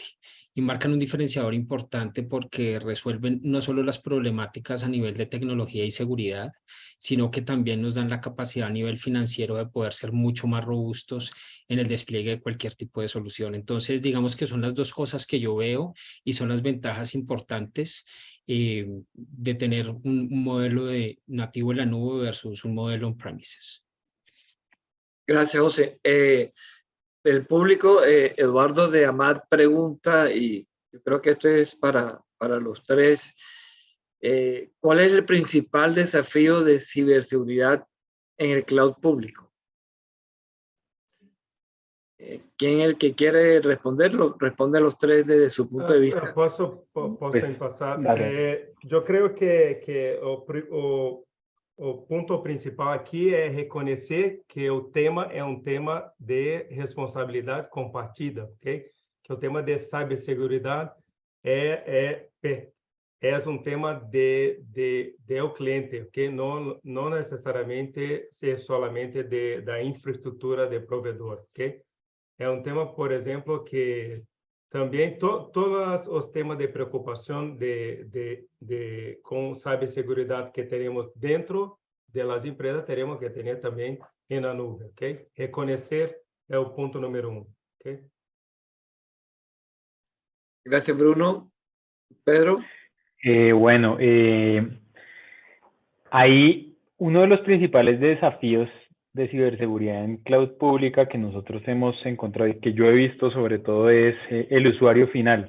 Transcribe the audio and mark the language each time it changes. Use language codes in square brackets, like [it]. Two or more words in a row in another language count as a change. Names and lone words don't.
[es] Y marcan un diferenciador importante porque resuelven no solo las problemáticas a nivel de tecnología y seguridad, sino que también nos dan la capacidad a nivel financiero de poder ser mucho más robustos en el despliegue de cualquier tipo de solución. Entonces, digamos que son las dos cosas que yo veo y son las ventajas importantes de tener un modelo de nativo en la nube versus un modelo on-premises. Gracias, José. El público, Eduardo de Amat pregunta, y yo creo que esto es para los tres, ¿cuál es el principal desafío de ciberseguridad en el cloud público? ¿Quién es el que quiere responderlo? Responde a los tres desde su punto de vista. [pt] Posso [es] Pues, empezar? dale. [pt] Eu creio que o ponto principal aqui é reconhecer que o tema é tema de responsabilidade compartida, ok? Que o tema de ciberseguridade é tema do cliente, ok? Não necessariamente ser solamente da infraestrutura de provedor, ok? É tema, por exemplo, que também todos os temas de preocupação com ciberseguridade que teremos dentro das empresas, teremos que ter também na nuvem, ok? Reconhecer é o ponto número 1, ok? [es] Gracias, Bruno. Pedro. Bueno, ahí uno de los principales desafíos de ciberseguridad en cloud pública que nosotros hemos encontrado y que yo he visto sobre todo es el usuario final.